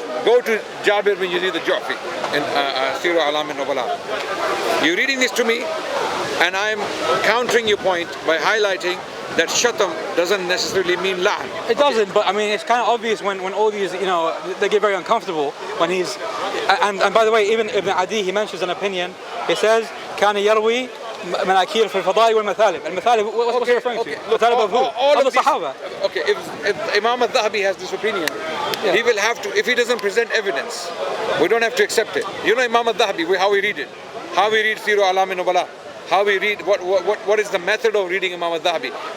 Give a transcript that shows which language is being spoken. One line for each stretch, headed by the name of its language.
English: go to Jabir bin Yazid al-Ju'fi in Sirah Alam al-Nubala. You're reading this to me, and I'm countering your point by highlighting that shatam doesn't necessarily mean la'an. It doesn't, but I mean, it's kind of obvious when all these, they get very uncomfortable when he's, and by the way, even Ibn Adi, he mentions an opinion. He says,
Arabic: كان يروي مناكير في الفضائل والمثالب.
English: المثالب, what's he referring to? Mathalib of who? All the Sahaba. Okay, if Imam al-Dhahabi has this opinion, he will have to, if he doesn't present evidence, we don't have to accept it. You know Imam al-Dhahabi, how we read it, how we read Sirah Alam al-Nubala, how we read, what is the method of reading Imam al-Dhahabi.